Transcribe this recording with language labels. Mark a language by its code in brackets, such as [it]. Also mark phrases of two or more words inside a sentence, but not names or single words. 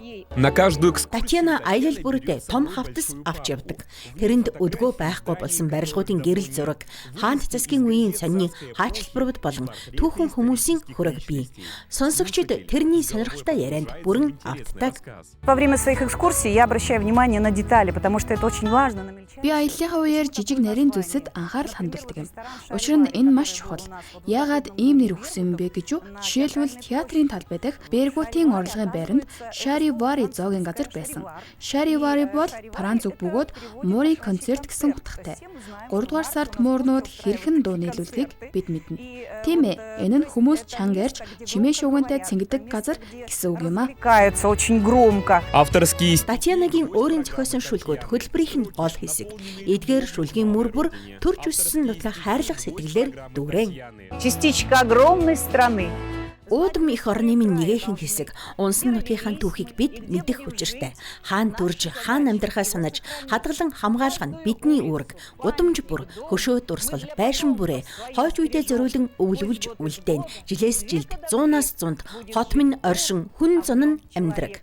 [mn] Татьяна аялал бүрдээ том хавтас авч явдаг. Тэрэнд өдгөө байхгүй болсон барилгуудын гэрэл зураг, хаант засгийн үеийн сонины хаачлбарууд болон түүхэн хүмүүсийн хүрэг бий. Сонсогчид тэрний сонирхолтой ярианд бүрэн автдаг. [ru] Во время своих экскурсий я обращаю внимание на детали, потому что это очень важно. [mn] Би аяллахаа үеэр жижиг нарийн зүйлсэд анхаарал хандуулдаг юм. Учир нь энэ маш чухал. Яагаад ийм нэр өгсөн бэ гэж юу? Жишээлбэл театрын талбай дахь Бергутийн орлогын байранд Шаривари зоогийн газар байсан. Шаривари бол Франц үг бөгөөд муурын концерт гэсэн утгатай. 3-р сард муурнууд хэрхэн дуу нийлүүлэхийг бид мэднэ. Тийм ээ, энэ нь хүмүүс чанга ярьж, чимээ шуугантай цэнгдэг газар гэсэн үг юм а. Татьянагийн өөрийн зохиосон шүлгүүд хөтөлбөрийнх нь гол хэсэг. Эдгээр шүлгийн мөр бүр төрж өссөн нутгаа хайрлах сэтгэлээр дүүрэн. [ru] Частичка огромной страны. [mn] Уудам их орны минь нэгэн хэсэг унсан нутгийнхаа түүхийг бид мэдэх учиртай. Хаан төрж, хаан амьдрахаа санаж, хадгалан хамгаалах нь бидний үүрэг. Удамж бүр хөшөө дурсгал, байшин бүрээ хойч үедээ зориулан өвлөвлж үлдээн. Жилээс жилд 100-аас 100-д хот минь оршин хүн зун нь амьдраг.